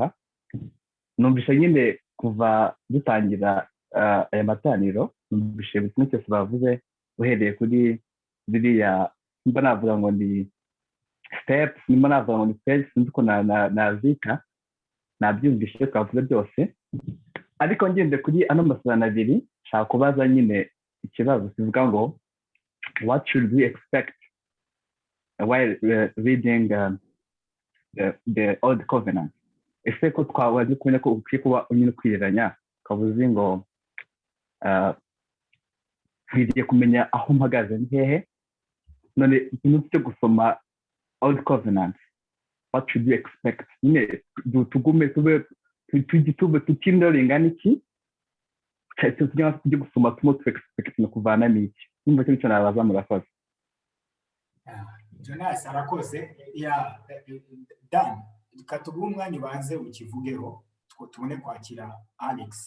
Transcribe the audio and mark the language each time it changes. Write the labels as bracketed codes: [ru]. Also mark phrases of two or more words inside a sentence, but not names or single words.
[rw] Numvise nyine kuva dutangira aya materaniro, numvise buri kimwe cyose bavuze uhereye kuri biriya nimba navuga ngo ni steps, nimba navuga ngo ni phase, sinzi uko nazita, nabyumvise twavuze byose. Ariko ngende kuri ano masezerano abiri nshaka kubaza nyine ikibazo kivuga ngo [en] what should we expect while reading the old covenant. [rw] Ese ko twabaze kumenya ko ukwiye kuba nyine kwiranya kavuze ngo ngiye kumenya aho mpagaze hehe, none nufite gusoma [en] old covenant, what should we expect? [rw] Nyine tugume tutindoringa niki cyangwa tujye gusoma tu expect no kuvana niki. Nimba cyo nabaza murakoze. Jonas arakoze. Ya Dan, katuguha umwanya ubanze ukivugeho tubone kwakira Alex.